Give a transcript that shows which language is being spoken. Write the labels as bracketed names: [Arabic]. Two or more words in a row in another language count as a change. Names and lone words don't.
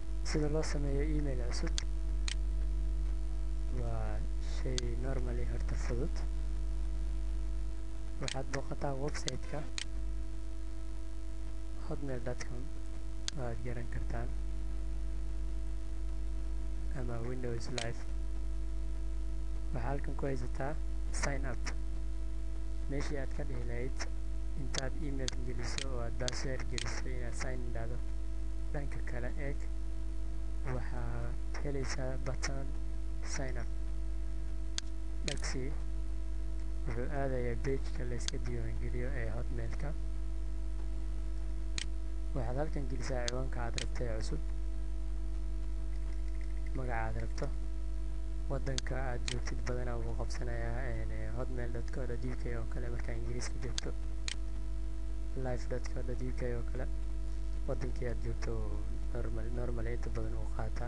[Somali] sida loo sameeyo email cusub waa shay normally horta fudud. waxaad booqataa website-ka hotmail.com oo aad garan kartaan ama Windows Live. waxaa halkan ku haysataa [English] sign up, [Somali] meeshii aad ka dhihi lahayd intaad email geliso oo aad password geliso inaad [English] sign in [Somali] dhahdo. dhanka kale eeg, waxaad helaysaa button [English] sign up. [Somali] dhagsii wuxuu aadayaa page-ka la iska diiwaangeliyo ee hotmail-ka. waxaad halkan gelisaa ciwaanka aad rabto ee cusub, magaca aad rabto, waddanka aad joogtid badanaa wuu qabsanayaa hotmail.co.uk oo kale markaa ingiriiska joogto, live.co.uk oo kale waddankii aad joogto normal inta badan uu qaataa.